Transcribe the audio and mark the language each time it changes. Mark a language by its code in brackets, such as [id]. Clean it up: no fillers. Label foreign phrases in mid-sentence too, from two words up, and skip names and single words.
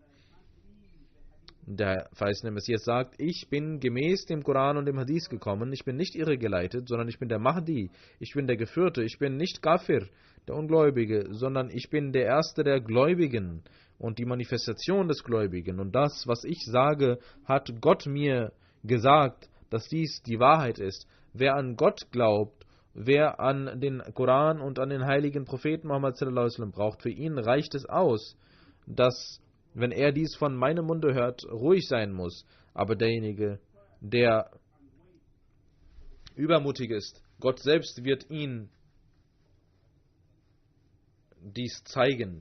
[de] Der verheißene Messias sagt, ich bin gemäß dem Koran und dem Hadith gekommen, ich bin nicht irregeleitet, sondern ich bin der Mahdi, ich bin der Geführte, ich bin nicht Kafir, der Ungläubige, sondern ich bin der Erste der Gläubigen und die Manifestation des Gläubigen. Und das, was ich sage, hat Gott mir gesagt, dass dies die Wahrheit ist. Wer an Gott glaubt, wer an den Koran und an den heiligen Propheten Muhammad [ar] صلى الله عليه وسلم [de] braucht, für ihn reicht es aus, dass, wenn er dies von meinem Munde hört, ruhig sein muss. Aber derjenige, der übermutig ist, Gott selbst wird ihn dies zeigen.